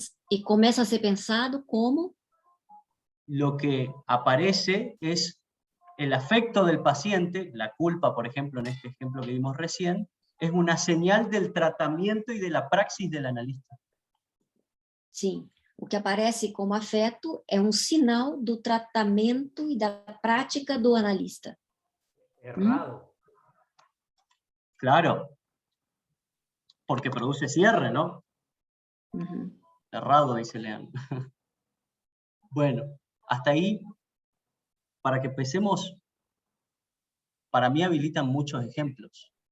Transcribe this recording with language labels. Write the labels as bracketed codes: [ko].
[pt] E começa a ser pensado como... [es] Lo que aparece es el afecto del paciente, la culpa, por ejemplo, en este ejemplo que vimos recién, es una señal del tratamiento y de la praxis del analista. [pt] Sim, o que aparece como afeto é sinal do tratamento e da prática do analista. Errado. [es] Claro, porque produce cierre, ¿no? Errado, dice Lean. Bueno, hasta ahí, para que empecemos, para mí habilitan muchos ejemplos.